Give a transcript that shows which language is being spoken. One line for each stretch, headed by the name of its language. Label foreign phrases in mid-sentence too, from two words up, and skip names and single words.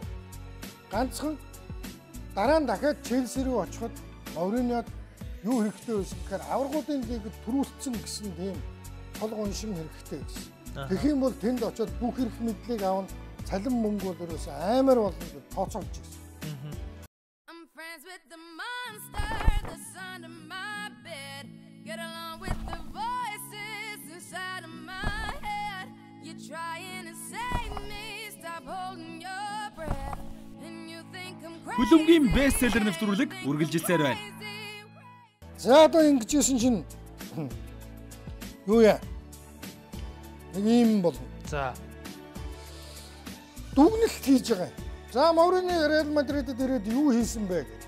Mongolian: Ганцхан дараа нь дахиад Челси рүү очиход Мориньод юу хэрэгтэй байсан гэхээр аваргуудын лигд төрүүлсэн гэсэн тийм толгой уншин хэрэгтэй байсан. Тэгэх юм бол тэнд очиод бүх эрх мэдлийг авна, цалин мөнгө бол ерөөсөө амар болно гэж тооцоолж ирсэн.
English: I'm friends with the monster that's under my bed. Get along with the voices inside of my head. You're trying to save me, stop holding your breath. And you think I'm crazy.
Mongolian: Хүлэмгийн бестселлер нэвтрүүлэг үргэлжилсээр байна. За одоо ингэжсэн чинь юу яа? Нэг юм бол. За. Дүгнэлт хийж байгаа. За Мориньо Реал Мадридэд ирээд юу хийсэн бэ гэх.